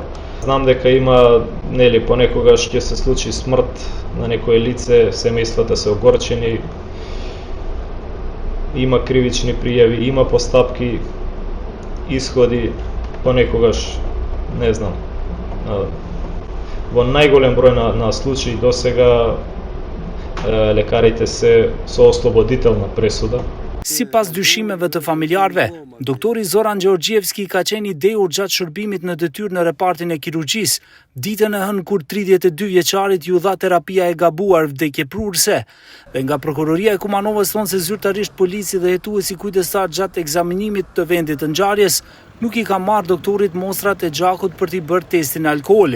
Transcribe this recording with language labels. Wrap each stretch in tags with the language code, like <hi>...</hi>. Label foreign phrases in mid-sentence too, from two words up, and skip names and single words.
<mk>Знам дека има, понекогаш ќе се случи смрт на некое лице, семејствата се огорчени, има кривични пријави, има постапки, исходи, понекогаш, не знам, во најголем број на случаи досега лекарите се со ослободителна пресуда.</mk> <sq>Sipas dyshimeve të familjarëve, doktori Zoran Gjeorgjevski ka qenë i dehur gjatë shërbimit në detyrë në repartin e kirurgjisë, ditën e hënë kur 32 vjeçarit ju dha terapia e gabuar vdekje prurse. Dhe nga prokuroria e Kumanovës thonë se zyrtarisht polici dhe hetuesi kujdestar gjatë ekzaminimit të vendit të ngjarjes nuk i ka marrë doktorit mostrat e gjakut për t'i bërë testin e alkoolit.</sq>